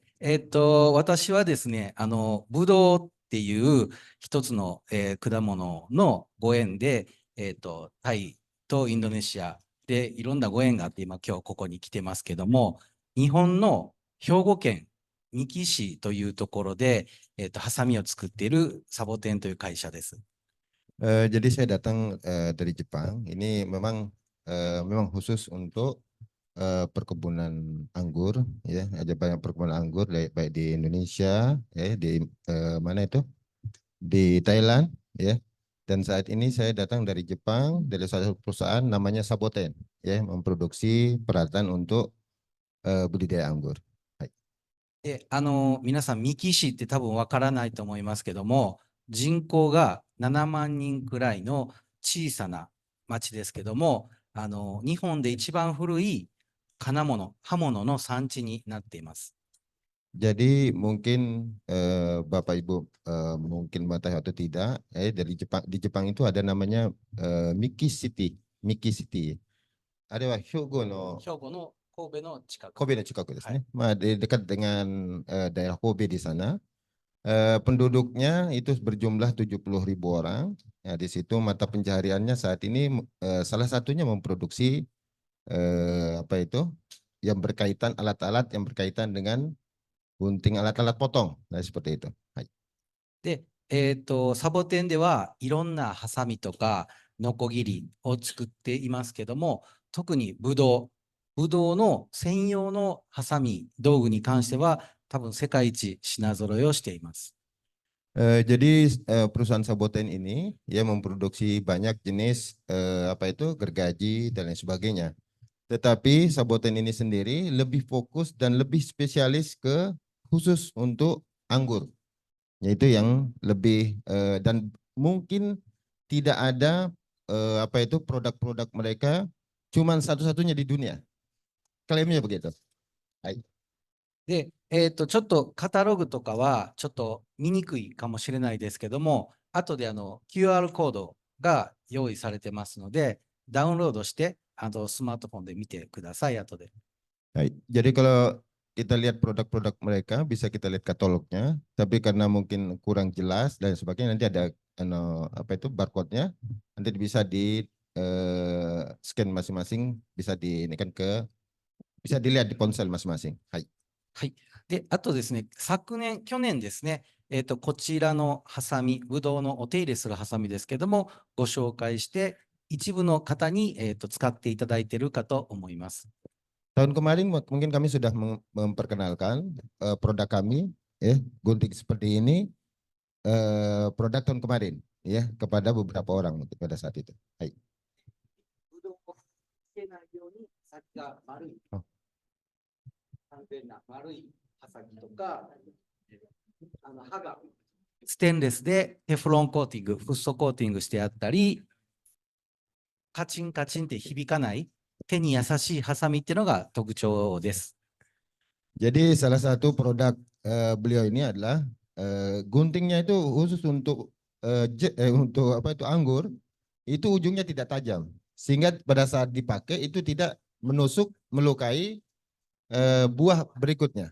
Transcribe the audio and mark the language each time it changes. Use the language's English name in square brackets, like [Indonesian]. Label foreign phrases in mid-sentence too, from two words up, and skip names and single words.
[Japanese] 私はですね、ブドウっていう一つの、果物のご縁で、タイとインドネシアでいろんなご縁があって、今日ここに来てますけども、日本の兵庫県三木市というところで、ハサミを作っているサボテンという会社です。 [Indonesian] Jadi saya datang dari Jepang. Ini memang khusus untuk perkebunan anggur, ya. Ada banyak perkebunan anggur baik di Indonesia, ya, di mana itu? Di Thailand, ya. Dan saat ini saya datang dari Jepang dari salah satu perusahaan namanya Saboten, ya, memproduksi peralatan untuk budidaya anggur. [Japanese] で、皆さん、三木市って多分わからないと思いますけども、人口が7万人くらいの小さな町ですけども、日本で一番古い金物、刃物の産地になっています。 [Indonesian] Jadi mungkin Bapak Ibu mungkin mengetahui atau tidak, di Jepang itu ada namanya Miki City, Miki City. Ada Hyogo no [Japanese] 兵庫の神戸の近く。神戸の近くですね. [Indonesian] Dekat dengan daerah Kobe di sana. Penduduknya itu berjumlah 70.000 orang. Ya, di situ mata pencahariannya saat ini salah satunya memproduksi apa itu yang berkaitan alat-alat yang berkaitan dengan gunting alat-alat potong. Nah, seperti itu. [Japanese] で、サボテンではいろんなハサミとかノコギリを作っていますけども、特にブドウの専用のハサミ道具に関しては多分世界一品揃えをしています。 [Indonesian] Jadi perusahaan Saboten ini ya memproduksi banyak jenis apa itu gergaji dan lain sebagainya. Tetapi Saboten ini sendiri lebih fokus dan lebih spesialis ke khusus untuk anggur. Yaitu yang lebih dan mungkin tidak ada apa itu produk-produk mereka cuman satu-satunya di dunia. Klaimnya begitu. Hai. [Japanese] で、ちょっとカタログとかはちょっと見にくいかもしれないですけども、後でQR コードが用意されてますので、ダウンロードしてスマートフォンで見てください、後で。 [Indonesian] Baik. Jadi kalau kita lihat produk-produk mereka, bisa kita lihat katalognya, tapi karena mungkin kurang jelas dan sebagainya, nanti ada apa itu barcode-nya, nanti bisa di scan masing-masing, bisa di ini kan bisa dilihat di ponsel masing-masing. Hai. [Japanese] はい。で、あとですね、去年ですね、こちらのハサミ、ブドウのお手入れするハサミですけども、ご紹介して、一部の方に、使っていただいているかと思います。 [Indonesian] Tahun kemarin mungkin kami sudah memperkenalkan produk kami, ya, gunting seperti ini, produk tahun kemarin, ya, kepada beberapa orang pada saat itu. Hai. [Japanese] ブドウをつけないように、先が丸い。完全な丸い刃先とか、刃がステンレスでテフロンコーティング、フッ素コーティングしてあったり、カチンカチンって響かない手に優しいハサミっていうのが特徴です。 [Indonesian] Jadi salah satu produk beliau ini adalah guntingnya itu khusus untuk untuk apa itu anggur, itu ujungnya tidak tajam, sehingga pada saat dipakai itu tidak menusuk melukai buah berikutnya.